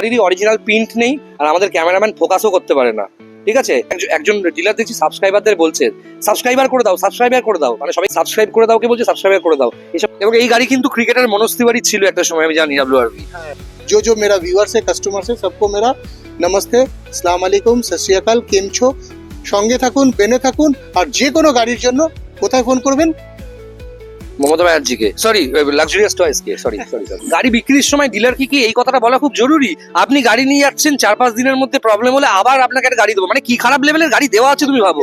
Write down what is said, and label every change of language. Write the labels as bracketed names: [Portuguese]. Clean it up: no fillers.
[Bangla] গাড়িরই original print নেই, আর আমাদের cameraman ফোকাসও করতে পারে না। ঠিক আছে, একজন ডিলার দেখছি সাবস্ক্রাইবারদের বলছে সাবস্ক্রাইবার করে দাও, সাবস্ক্রাইবার করে দাও, মানে সবাই সাবস্ক্রাইব করে দাও কে বলছে সাবস্ক্রাইবার করে দাও এসব। এবং এই গাড়ি কিন্তু ক্রিকেটার মনোজ তিওয়ারি ছিল একটা সময়, আমি জানি WRV। [Hindi] जो मेरा व्यूअर्स है, कस्टमर्स है, सबको मेरा नमस्ते, আসসালামু আলাইকুম, সত শ্রী আকাল, কেম ছো? [Bangla] সঙ্গে থাকুন, বেনে থাকুন, আর যে কোনো গাড়ির জন্য কোথায় ফোন করবেন? মমতা ব্যানার্জিকে, সরি লাক্সারিয়াস টয়েসকে, সরি। গাড়ি বিক্রির সময় ডিলার কি এই কথাটা বলা খুব জরুরি? আপনি গাড়ি নিয়ে যাচ্ছেন, 4-5 দিনের মধ্যে প্রবলেম হলে আবার আপনাকে একটা গাড়ি দেবো, মানে কি খারাপ লেভেলের গাড়ি দেওয়া আছে তুমি ভাবো?